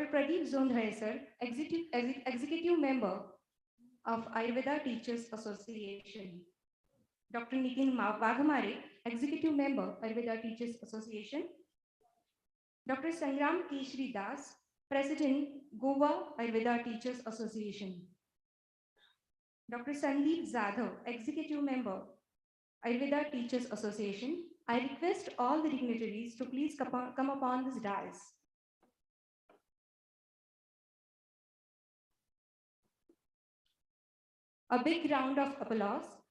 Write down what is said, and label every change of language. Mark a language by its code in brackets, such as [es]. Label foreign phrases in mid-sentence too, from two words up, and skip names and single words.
[en] Pradeep Zondhare, sir, Executive Member of Ayurveda Teachers Association, Dr. Nitin Vagamare, Executive Member, Ayurveda Teachers Association, Dr. Sangram Keshri Das, President, Goa Ayurveda Teachers Association, Dr. Sandeep Zadhav, Executive Member, Ayurveda Teachers Association. I request all the dignitaries to please come upon this dais. A big round of applause.